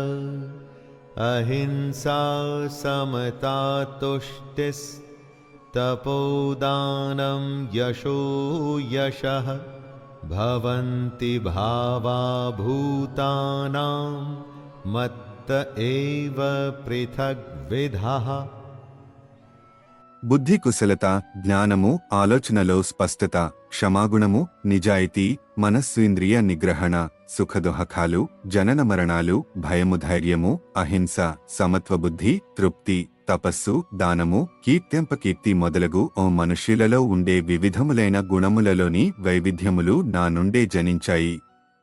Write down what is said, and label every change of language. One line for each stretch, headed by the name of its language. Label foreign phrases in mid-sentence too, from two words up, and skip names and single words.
Sanskrit: अहिंसा समता तुष्टिस्तपोदानं यशो यशः भवन्ति भावा भूतानां मत्त एव पृथग्विधः।
Telugu: బుద్ధి కుశలత, జ్ఞానము, ఆలోచనలో స్పష్టత, క్షమాగుణము, నిజాయితీ, మనస్సు ఇంద్రియ నిగ్రహణ, సుఖదుఃఖాలు, జనన మరణాలు, భయము ధైర్యము, అహింస, సమత్వబుద్ధి, తృప్తి, తపస్సు, దానము, కీర్త్యంపకీర్తి మొదలగు ఓ మనుష్యులలో ఉండే వివిధములైన గుణములలోని వైవిధ్యములు నా నుండే జనించాయి.